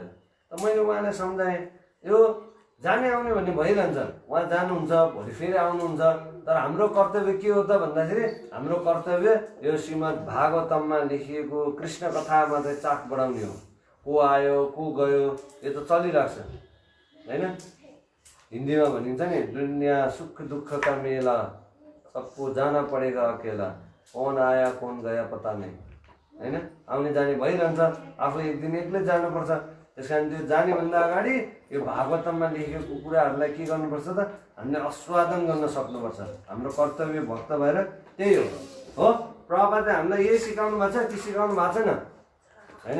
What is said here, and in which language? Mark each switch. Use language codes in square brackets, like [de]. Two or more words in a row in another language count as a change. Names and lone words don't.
[ne] त मैले उहाँलाई सम्झाएँ यो जाने आउने भन्ने भइरहन्छ, उहाँ जानुहुन्छ भोलि फेरि आउनुहुन्छ, तर हाम्रो कर्तव्य के हो त भन्दाखेरि हाम्रो कर्तव्य यो श्रीमद् भागवतममा लेखिएको कृष्ण कथामा चाहिँ चाख बढाउने हो। को आयो को गयो यो त चलिरहेको छ होइन। हिन्दीमा भनिन्छ नि [hi] दुनियाँ सुख दुःख का मेला सबको जाना पड़ेगा अकेला, कौन आया कौन गया पता नहीं होइन। [ne] आउने जाने भइरहन्छ, आफू एक दिन एक्लै जानुपर्छ। त्यस कारण त्यो जानेभन्दा अगाडि यो भागवतममा लेखेको कुराहरूलाई के गर्नुपर्छ त हामीले आस्वादन गर्न सक्नुपर्छ। हाम्रो कर्तव्य भक्त भएर त्यही हो। प्रभुपादले हामीलाई यही सिकाउनु भएको छ कि सिकाउनु भएको छैन होइन।